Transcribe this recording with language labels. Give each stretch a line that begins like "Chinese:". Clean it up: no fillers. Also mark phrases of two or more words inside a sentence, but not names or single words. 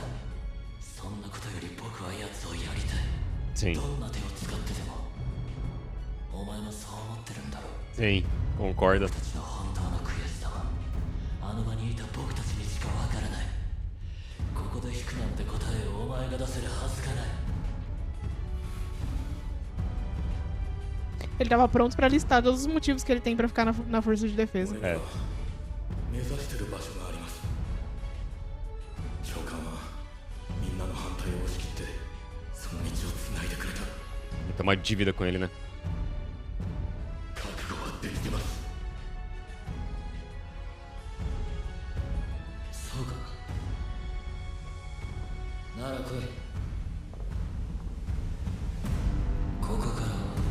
Japanese: そんなことより僕は奴をやりたい。
Portuguese: Sim.
Japanese: どんな手を使ってでも。お前もそう思ってるんだろう。
Portuguese: Sim, concorda.
Japanese: たちの本当の悔しさは、あの場にいた僕たちにしかわからない。ここで引くなんて答えをお前が出せるはずがない。
Portuguese: Ele tava pronto pra listar todos os motivos que ele tem pra ficar na força de defesa.
Japanese: 俺は目指してる場所があります。長官はみんなの反対を押し切ってその道をつないでくれた。
Portuguese: Tem uma dívida com ele, né?
Japanese: 覚悟はできてます。そうか。なら来い。ここからは。